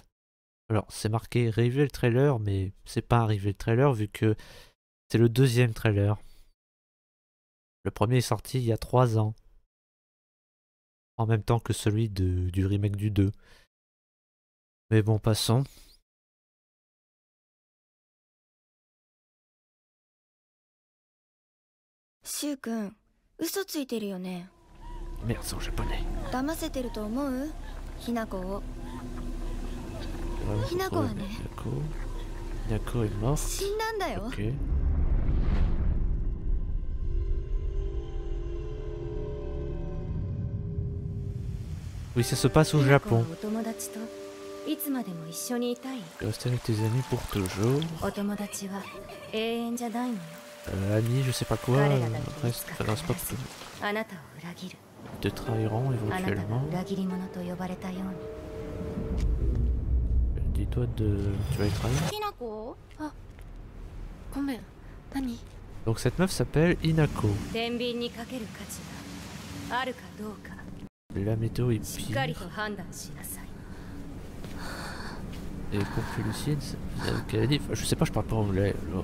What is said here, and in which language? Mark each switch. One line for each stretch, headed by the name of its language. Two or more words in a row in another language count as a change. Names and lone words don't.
French: Alors c'est marqué
English: Reveal Trailer
French: mais c'est pas un
English: Reveal Trailer
French: vu que c'est le deuxième trailer. Le premier est sorti il y a 3 ans, en même temps que celui du remake du 2. Mais bon, passons.
Japanese: Shu-kun, 嘘ついてるよね。
French: Merde, c'est en japonais.
Japanese: 騙せてると思う？ひなこを。 Hinakoはね。
French: Hinako est morte.
Japanese: 死んだんだよ。
French: Ok. Oui, ça se passe au Japon.
Japanese: お友達といつまでも一緒にいたい。
French: Rester avec tes amis pour toujours.
Japanese: お友達は永遠じゃないのよ。
French: Ami, je sais pas quoi, reste, enfin, c'est pas que
Japanese: あなたを裏切る。
French: te trahiront
Japanese: あなたが
French: éventuellement.
Japanese: 裏切り者と呼ばれたように。
French: Dis-toi de... tu vas les trahir.
Japanese: ひなこ？あ、ごめん。何？
French: Donc cette meuf s'appelle Hinako.
Japanese: 天秤にかける価値があるかどうか。
French: La météo est
Japanese: しっかり
French: pire.
Japanese: と判断しなさい。
French: Et pour Lucide, qu'elle a dit... Enfin, je sais pas, je parle pas anglais alors.